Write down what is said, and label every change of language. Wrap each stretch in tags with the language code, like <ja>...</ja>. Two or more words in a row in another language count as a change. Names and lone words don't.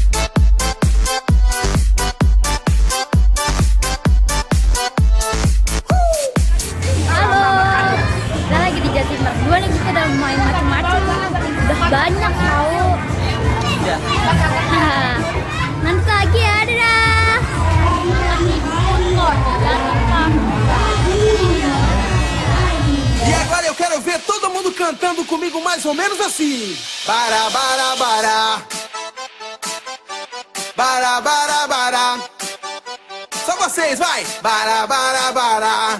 <id>Halo, kita lagi di Jatimbar 2 nih, kita udah main macam-macam, udah banyak tahu. Nanti lagi ya, dadah.</id> <pt>E agora eu quero ver todo mundo cantando comigo mais ou menos assim. Bara, bara, bara. Bara, bara, bara. Só vocês, vai. Bara, bara, bara.</pt>